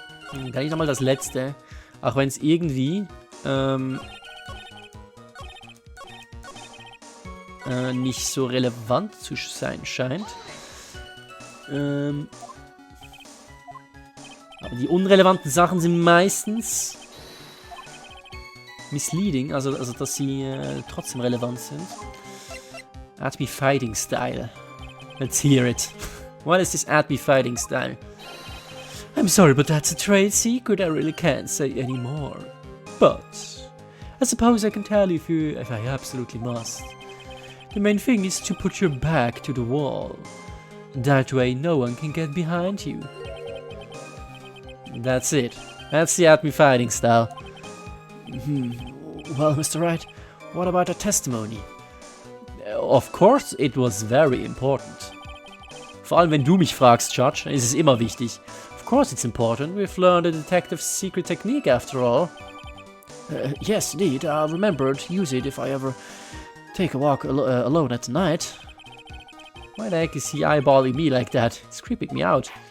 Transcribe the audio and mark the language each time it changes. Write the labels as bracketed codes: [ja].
[de] Kann ich nochmal das letzte, auch wenn es irgendwie nicht so relevant zu sein scheint. Aber die unrelevanten Sachen sind meistens misleading, also dass sie trotzdem relevant sind. [en] At me fighting style. Let's hear it. What is this at me fighting style? I'm sorry, but that's a trade secret. I really can't say anymore. But I suppose I can tell you if I absolutely must. The main thing is to put your back to the wall. That way no one can get behind you. That's it. That's the at me fighting style. Well, Mr. Wright, what about the testimony? Of course, it was very important. [de] Vor allem, wenn du mich fragst, Judge, ist es immer wichtig. [en] Of course it's important. We've learned a detective's secret technique after all. Yes, indeed. I'll remember to use it if I ever take a walk alone at night. Why the heck is he eyeballing me like that? It's creeping me out.